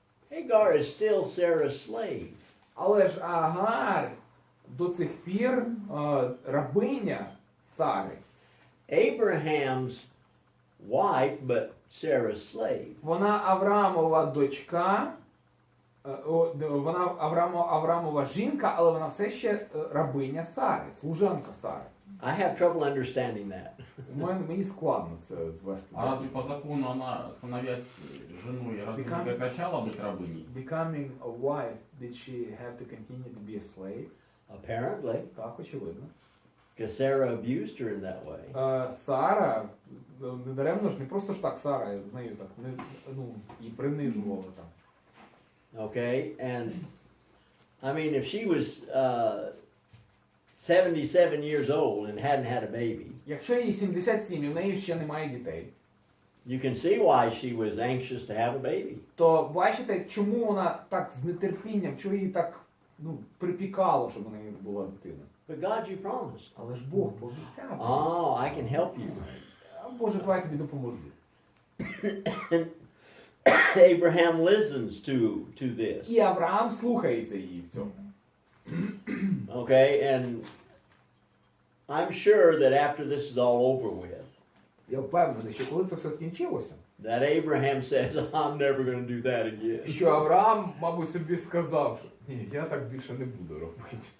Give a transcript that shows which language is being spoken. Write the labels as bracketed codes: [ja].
[en] Hagar is still Sarah's slave. [uk] Але ж Агар до цих пір рабиня Сари. [en] Abraham's wife, but Sarah's slave. [uk] Вона Авраамова дочка, Вона Авраамова жінка, але вона все ще рабиня Сари, служанка Сари. [en] I have trouble understanding that. [uk] Мені складно це звести. [ru] А разве по закону она, становясь женой, разве не прекращала быть рабыней? [en] Becoming a wife, did she have to continue to be a slave? Apparently, [uk] Так, очевидно. [en] because Sarah abused her in that way. [uk] Сара, не даремно ж, не просто ж так Сара з нею так, і принижувала там. [en] Okay, and I mean, if she was 77 years old and hadn't had a baby, [uk] Якщо їй 77 і в неї ще немає дітей, [en] you can see why she was anxious to have a baby. [uk] то бачите, чому вона так з нетерпінням, чого їй так припікало, щоб у неї була дитина. [en] But God, you promised. [uk] Але ж Бог пообіцяв. [en] Oh, I can help you. [uk] Боже, давай тобі допоможу. [en] Abraham listens to this. [uk] І Авраам слухається її в цьому. [en] Okay, and I'm sure that after this is all over with, [uk] Я впевнений, що коли це все скінчилося, [en] that Abraham says, I'm never going to do that again. [uk] що Авраам, мабуть, собі сказав, що ні, я так більше не буду робити.